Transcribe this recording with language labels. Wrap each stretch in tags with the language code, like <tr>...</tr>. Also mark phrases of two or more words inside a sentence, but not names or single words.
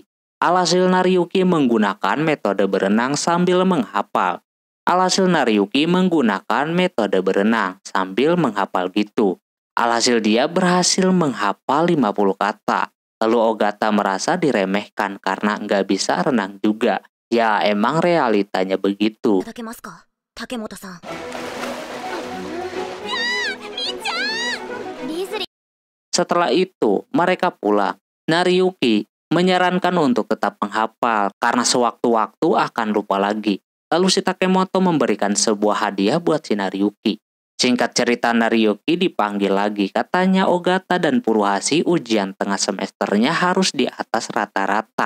<id>Alhasil Nariyuki menggunakan metode berenang sambil menghafal. Alhasil dia berhasil menghafal 50 kata. Lalu Ogata merasa diremehkan karena nggak bisa renang juga. Ya emang realitanya begitu.</id> <ja>いただけますか竹本さん。リズリ</ja> <id>Setelah itu mereka pulang. Nariyuki menyarankan untuk tetap menghafal karena sewaktu-waktu akan lupa lagi. Lalu si Takemoto memberikan sebuah hadiah buat si Nariyuki. Singkat cerita, Nariyuki dipanggil lagi. Katanya Ogata dan Furuhashi ujian tengah semesternya harus di atas rata-rata.</id>